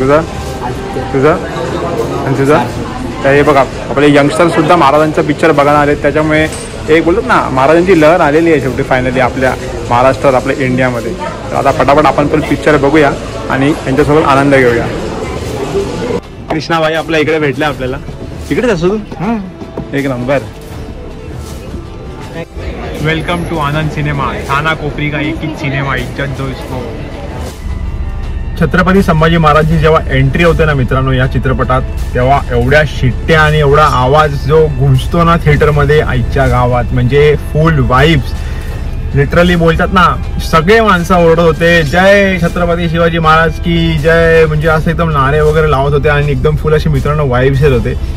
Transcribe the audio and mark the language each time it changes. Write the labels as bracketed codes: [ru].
[mr] तुझं आणि तुझं. तर हे बघा आपले यंगस्टर सुद्धा महाराजांचं पिक्चर बघायला आले, त्याच्यामुळे एक बोलतात ना महाराजांची लहर आलेली आहे शेवटी फायनली आपल्या महाराष्ट्रात, आपल्या इंडियामध्ये. तर आता पटापट आपण पण पिक्चर बघूया आणि यांच्यासोबत आनंद घेऊया. कृष्णाबाई आपल्या इकडे भेटल्या आपल्याला. इकडेच असतो तू? एक number. [hi] Welcome to Anand cinema, थाना कोपरी का एक ही सिनेमा, इज्जत दो इसको. [mr] छत्रपती संभाजी महाराजची जेव्हा एंट्री होते ना मित्रांनो या चित्रपटात, तेव्हा एवढ्या शिट्ट्या आणि एवढा आवाज जो गुंजतो ना थिएटरमध्ये आईच्या गावात, म्हणजे फुल वाइब्स. लिटरली बोलतात ना, सगळे माणसं ओरडत होते जय छत्रपती शिवाजी महाराज की जय, म्हणजे असं एकदम नारे वगैरे लावत होते आणि एकदम फुल असे मित्रांनो वाइब्स येत होते.